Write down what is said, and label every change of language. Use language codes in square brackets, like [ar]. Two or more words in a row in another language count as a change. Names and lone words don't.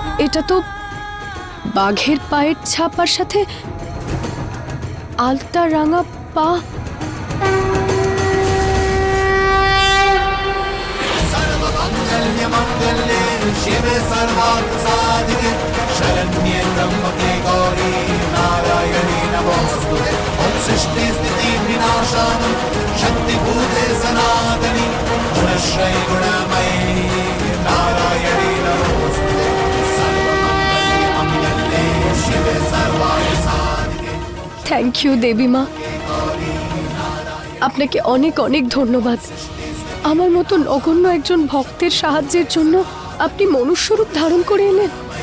[bn] এটা তো বাঘের পায়ের ছাপার সাথে আলতা রাঙা পা। [sa] शिवे सर्वार्थ साधिके शरण्ये त्र्यंबके गौरी नारायणी नमोस्तुते ओम सृष्टि स्थिति विनाशानं शक्तिभूते सनातनी गुणश्रय गुणमयी नारायणी नमोस्तुते सर्वमंगले मंगले शिवे सर्वार्थ साधिके। [en] thank you [bn] দেবী মা, আপনাকে অনেক অনেক ধন্যবাদ। আমার মতো নগণ্য একজন ভক্তের সাহায্যের জন্য আপনি মনুষ্যরূপ ধারণ করে এলেন।